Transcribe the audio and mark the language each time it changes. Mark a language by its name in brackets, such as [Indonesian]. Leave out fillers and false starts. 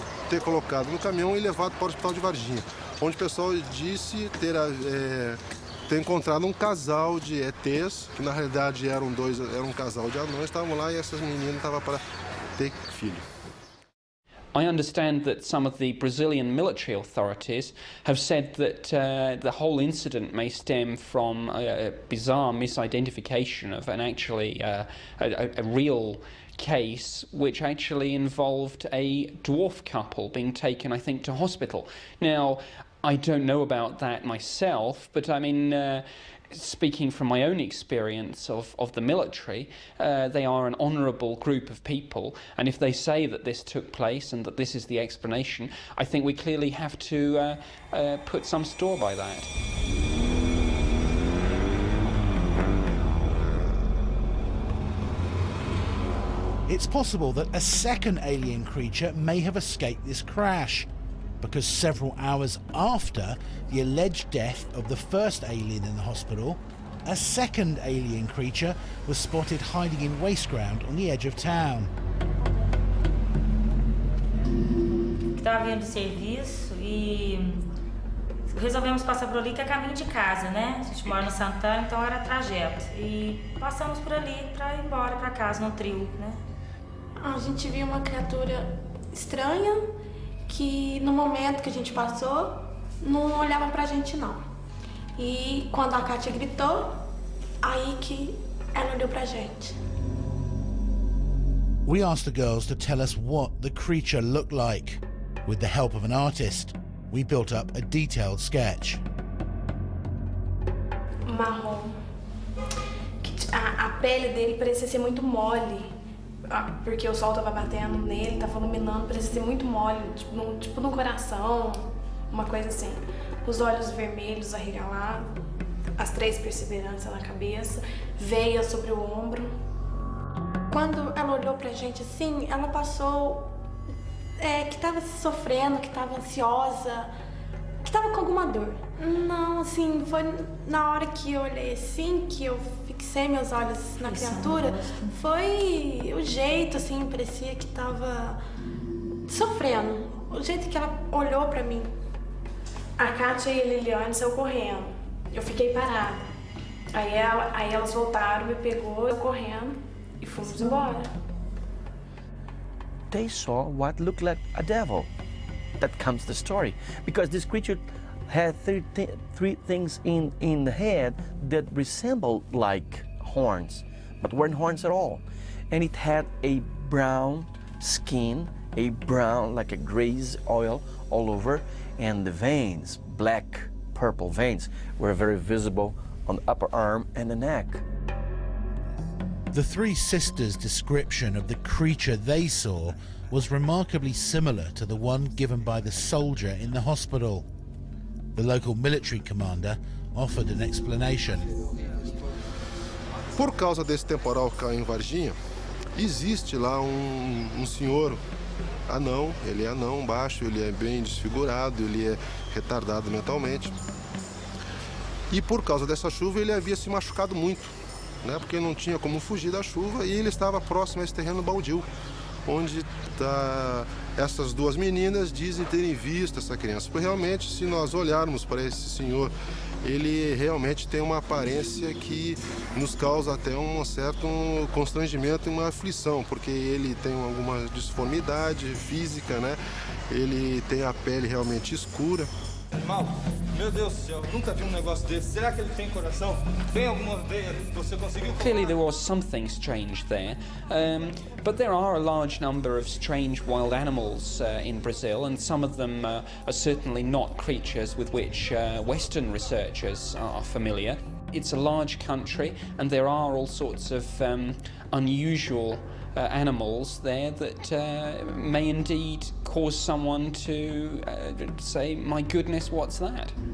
[Portuguese] Ter colocado no caminhão e levado para o hospital de Varginha, onde o pessoal disse ter encontrado um casal de ETs, que na realidade era um casal de anões, estavam lá e essas meninas estavam para ter filho. [English] I understand that some of the Brazilian military authorities have said that the whole incident may stem from a bizarre misidentification of an actually a real case which actually involved a dwarf couple being taken, I think, to hospital. Now, I don't know about that myself, but I mean, speaking from my own experience of the military, they are an honourable group of people, and if they say that this took place and that this is the explanation, I think we clearly have to put some store by that. It's possible that a second alien creature may have escaped this crash, because several hours after the alleged death of the first alien in the hospital, a second alien creature was spotted hiding in waste ground on the edge of town. [Portuguese] Estava vindo do serviço e resolvemos passar por ali, que é caminho de casa, né? A gente mora no Santana, então era trajeto. E passamos por ali para ir embora para casa, no trio, né? A gente viu uma criatura estranha que no momento que a gente passou não olhava pra gente não. E quando a Kátia gritou, aí que ela olhou pra gente. [English] We asked the girls to tell us what the creature looked like. With the help of an artist, we built up a detailed sketch. [Portuguese] Marrom. A pele dele parecia ser muito mole. Porque o sol tava batendo nele, tava iluminando, parecia ser muito mole, tipo no coração, uma coisa assim. Os olhos vermelhos arregalados, as 3 perseveranças na cabeça, veia sobre o ombro. Quando ela olhou pra gente assim, ela passou que tava sofrendo, que tava ansiosa, que tava com alguma dor. Não, assim, foi na hora que eu olhei assim, que eu fixei meus olhos na criatura, foi o jeito, assim, parecia que tava sofrendo. O jeito que ela olhou pra mim. A Kátia e a Liliane saiu correndo. Eu fiquei parada. Aí elas voltaram, me pegou, eu correndo e fomos embora. [English] They saw what looked like a devil. That comes the story. Because this creature had three things in the head that resembled like horns, but weren't horns at all. And it had a brown skin, a brown, like a grease oil all over, and the veins, black, purple veins, were very visible on the upper arm and the neck. The three sisters' description of the creature they saw was remarkably similar to the one given by the soldier in the hospital. The local military commander offered an explanation. [Portuguese] Por causa desse temporal que caiu em Varginha, existe lá senhor anão, ele é anão, baixo, ele é bem desfigurado, ele é retardado mentalmente. E por causa dessa chuva ele havia se machucado muito, né? Porque não tinha como fugir da chuva e ele estava próximo a esse terreno baldio, onde essas duas meninas dizem terem visto essa criança. Porque realmente, se nós olharmos para esse senhor, ele realmente tem uma aparência que nos causa até um certo constrangimento e uma aflição, porque ele tem alguma disformidade física, né? Ele tem a pele realmente escura. Mal, meu Deus do céu, nunca vi negócio desse. Será que ele tem coração? Tem alguma veia que você conseguiu? [English] Clearly there was something strange there, but there are a large number of strange wild animals in Brazil, and some of them are certainly not creatures with which Western researchers are familiar. It's a large country, and there are all sorts of unusual animals there that may indeed cause someone to say, my goodness, what's that?